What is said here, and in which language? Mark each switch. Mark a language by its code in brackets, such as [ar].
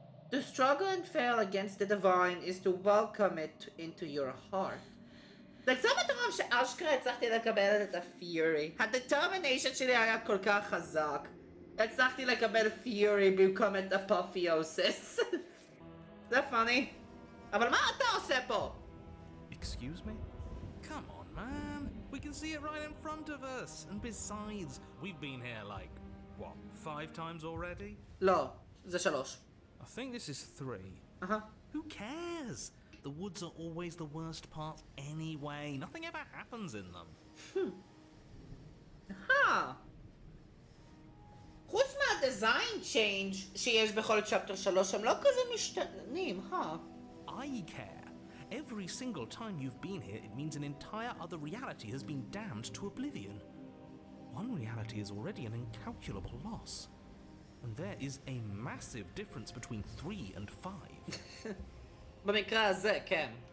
[en] To struggle and fail against the divine is to welcome it into your heart. [he] זה קצת מטורף שאשכרה הצלחתי לקבל את הפיורי. הדטרמיניישן שלי היה כל כך חזק. הצלחתי לקבל פיורי במקום את אפופיוסיס. זה פאני. אבל מה אתה עושה פה? [en] Excuse me? Come on, man. We can see it right in front of us. And besides, we've been here like, what, 5 times already? [he] לא, זה 3. [en] I think this is 3. Who cares? The woods are always the worst part anyway. Nothing ever happens in them. [he] חוץ מהדיזיין צ'יינג' שיש בכל צ'פטר 3, הם לא כזה משתנים, [en] I care. Every single time you've been here, it means an entire other reality has been damned to oblivion. One reality is already an incalculable loss. And there is a massive difference between 3 and 5. [he] במקרה הזה, כן.